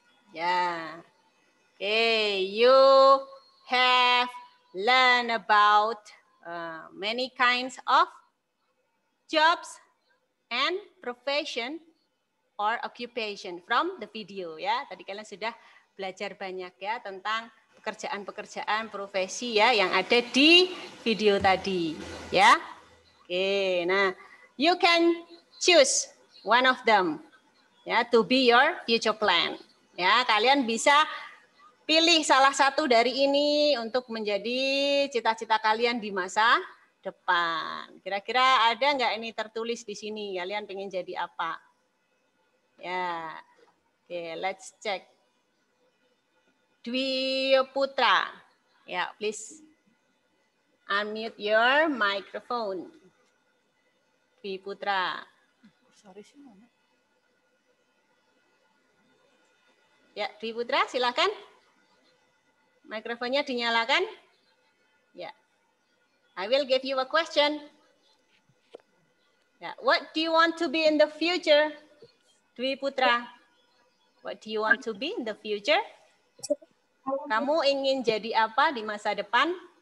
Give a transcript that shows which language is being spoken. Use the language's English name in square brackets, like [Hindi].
[English] Ya, oke, you have learned about many kinds of jobs and profession or occupation from the video, ya. [Indonesian] Tadi kalian sudah belajar banyak ya tentang pekerjaan-pekerjaan profesi ya yang ada di video tadi, ya. [English] Oke, nah, you can choose one of them ya to be your future plan. [Indonesian] Ya, kalian bisa pilih salah satu dari ini untuk menjadi cita-cita kalian di masa depan. Kira-kira ada nggak ini tertulis di sini? Kalian pengen jadi apa? [English] Ya, oke, let's check. Dwi Putra, ya, please unmute your microphone. Dwi Putra. [Indonesian] Sorry sih, ya, Dwi Putra, silakan. Mikrofonnya dinyalakan. [English] Ya, I will give you a question. Ya, what do you want to be in the future? Dwi Putra, what do you want to be in the future? [Indonesian] Kamu ingin jadi apa di masa depan?